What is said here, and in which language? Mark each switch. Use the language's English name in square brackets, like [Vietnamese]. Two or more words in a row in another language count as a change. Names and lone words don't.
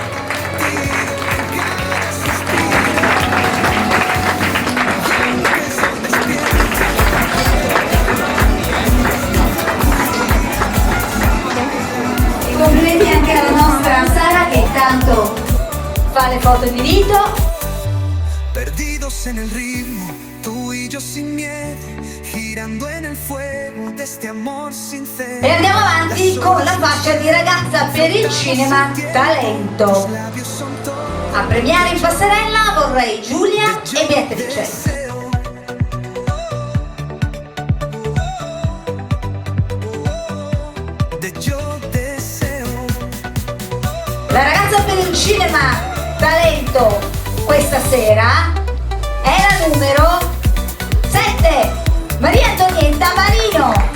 [Italian] Complimenti anche alla nostra Sara che intanto fa le foto di rito. [Spanish] Perdidos en el ritmo, tú y yo sin miedo, girando en el fuego de este amor sincero. [Italian] E andiamo avanti con la fascia di Ragazza per il cinema talento. A premiare in passerella vorrei Giulia e Beatrice. La ragazza per il cinema talento questa sera è la numero 7, Maria Antonietta Marino.